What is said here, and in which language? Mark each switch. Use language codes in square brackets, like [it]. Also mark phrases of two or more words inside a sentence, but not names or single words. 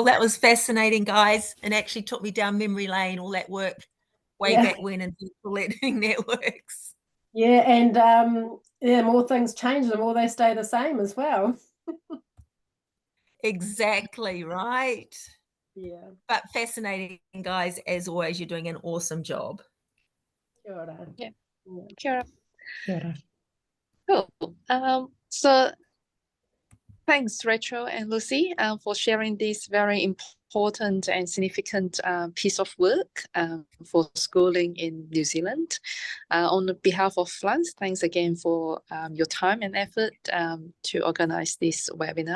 [en] That was fascinating, guys, and actually took me down memory lane, all that work way back when in virtual learning networks. Yeah, and the more things change, the more they stay the same as well. Exactly, right. Yeah. But fascinating, guys, as always. You're doing an awesome job. [mi] Kia ora. Yeah. Kia ora. Kia ora. [en] Cool. So thanks, Rachel and Lucy, for sharing this very important and significant piece of work for schooling in New Zealand. On behalf of FLUNT, thanks again for your time and effort to organize this webinar.